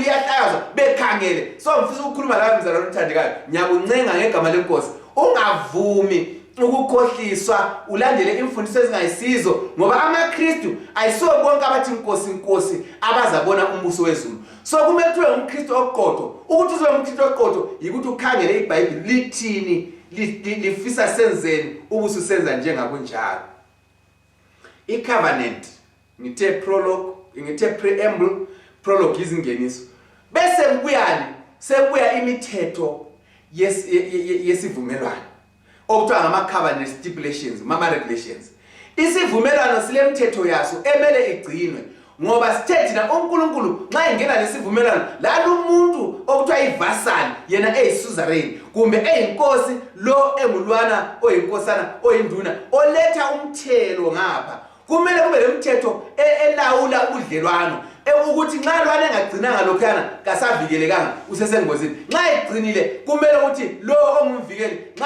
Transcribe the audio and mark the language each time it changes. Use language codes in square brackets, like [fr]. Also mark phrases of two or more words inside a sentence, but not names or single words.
[nd] iyahlazwa bekhangele so ngifisa ukukhuluma la mzalwane othandekayo ngiyakuncenga ngegama lenkosi ungavumi ukukhohliswa ulandele imfundiso ezingayisizo ngoba amaKristu ayisiwo bonke abathi inkosi abazabona umbuso wezulu so kumele ube umKristu oqotho ukuthi ube umKristu oqotho yikuthi ukhangele iBhayibheli lithini lifisa senzeni ubuso senza njengakunjalo icovenant ngithe prologue ngithe preamble prologue izingeniso bese sebuya imithetho yesivumelwano okuthiwa ngama [en] covenant stipulations [nd] mama regulations isivumelwano silemthetho yaso emele igcinwe ngoba sithe thina uNkulunkulu nxa ingena lesivumelwano lalo umuntu okuthiwa ivasal yena eyisuzerain kumbe eyinkosi lo engulwana oyinkosana oyinduna oletha umthelo ngapha kumele kube lemthetho elawula ubudlelwano ukuthi nxa lwana engagcinanga lokhana kasavikelekanga usesengozini nxa egcinile kumele ukuthi lo ongumvikeli nxa